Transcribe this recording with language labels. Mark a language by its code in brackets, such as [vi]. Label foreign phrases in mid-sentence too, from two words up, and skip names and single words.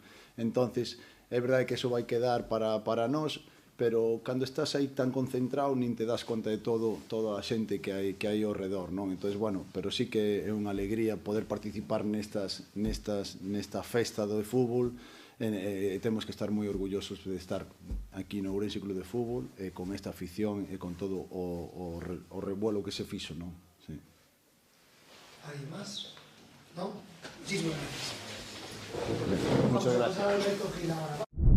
[gl] Entonces, é verdade que eso vai quedar para nós, pero cando estás aí tan concentrado nin te das conta de toda a xente que hai ao redor, non? [es] Entonces, bueno, [gl] pero sí que é unha alegría poder participar nesta festa do fútbol, temos que estar moi orgullosos de estar aquí no Ourense Club de Fútbol, con esta afición e con todo o revuelo que se fixo, non? [es] Sí. ¿Alguien más? ¿No? Muchísimas gracias. Muchas gracias. Vamos a pasar al Alberto Gil ahora.